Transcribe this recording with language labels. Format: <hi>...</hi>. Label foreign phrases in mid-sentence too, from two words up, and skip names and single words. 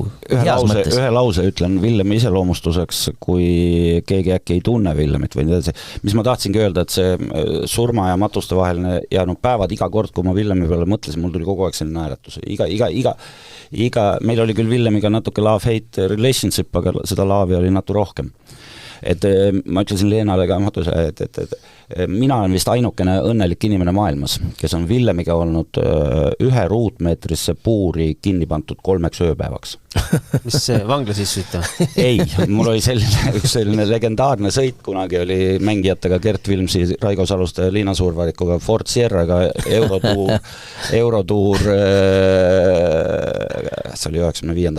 <et>Ühe lause ütlen Villemi iseloomustuseks, kui keegi äkki ei tunne Villemit või nii edasi, mis ma tahtsingi öelda, et see surma ja matuste vaheline jäänud päevad iga kord, kui ma Villemi peale mõtlesin, mul tuli kogu aeg selline naeratus, meil oli küll Villemiga natuke</et> <en>love-hate relationship,</en> <et>aga seda laavi oli natuke rohkem. Et ma ütlesin Leenale ka et mina olen vist ainukene õnnelik inimene maailmas, kes on Villemiga olnud 1 ruutmeetrisse puuri kinni pandud 3 ööpäevaks. Mis vanglas issuita? Ei, mul oli selline legendaarne sõit, kunagi oli mängijatega Gert Vilmsi, Raigo Saluste ja Liina Suurvarikuga Ford Sierraga Eurotuur see oli 95.</et>